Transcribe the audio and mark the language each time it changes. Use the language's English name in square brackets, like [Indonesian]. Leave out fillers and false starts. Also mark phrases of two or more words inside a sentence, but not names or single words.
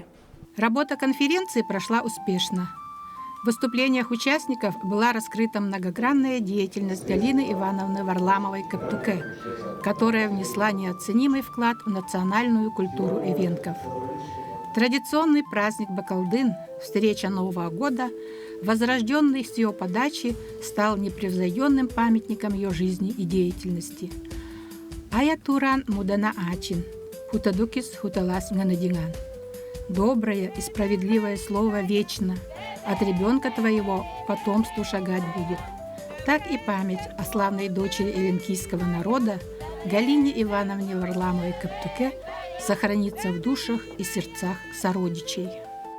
[Russian] Работа конференции прошла успешно. В выступлениях участников была раскрыта многогранная деятельность Галины Ивановны Варламовой-Каптуке, которая внесла неоценимый вклад в национальную культуру эвенков. Традиционный праздник Бакалдын, встреча Нового года, возрожденный с ее подачи, стал непревзойденным памятником ее жизни и деятельности. [Evenki] Ая туран мудана ачин, хутадукис хуталас нганадинган. [Russian] Доброе и справедливое слово вечно, от ребенка твоего потомству шагать будет. Так и память о славной дочери эвенкийского народа Галине Ивановне Варламовой Каптуке сохранится в душах и сердцах сородичей.